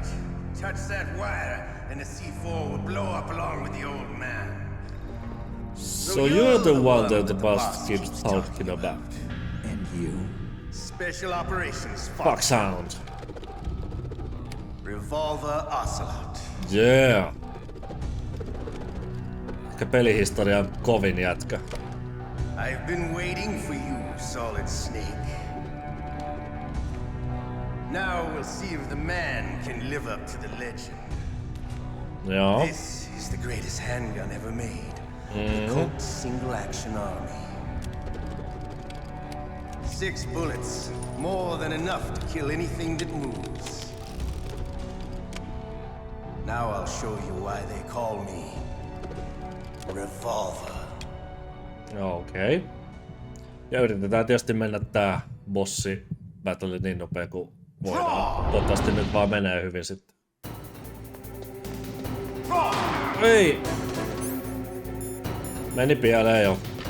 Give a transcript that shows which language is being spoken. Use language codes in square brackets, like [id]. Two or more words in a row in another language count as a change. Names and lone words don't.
[en] Touch that wire and the C4 will blow up along with the old man. So you're the one that the boss keeps talking about. And you? Special Operations Foxhound. Revolver Ocelot. Yeah. [fi] Ehkä pelihistorian kovin jätkä. [en] I've been waiting for you, Solid Snake. Now we'll see if the man can live up to the legend. [fi] Joo. [en] This is the greatest handgun ever made. The Colt Single Action Army. 6 bullets, more than enough to kill anything that moves. Now I'll show you why they call me Revolver. [fi] Okei. Okay. Ja yritetään tietysti mennä tää bossi battle niin nopea kuin voidaan. Toivottavasti nyt vaan menee hyvin sitten. Ei! Meni pieleen jo.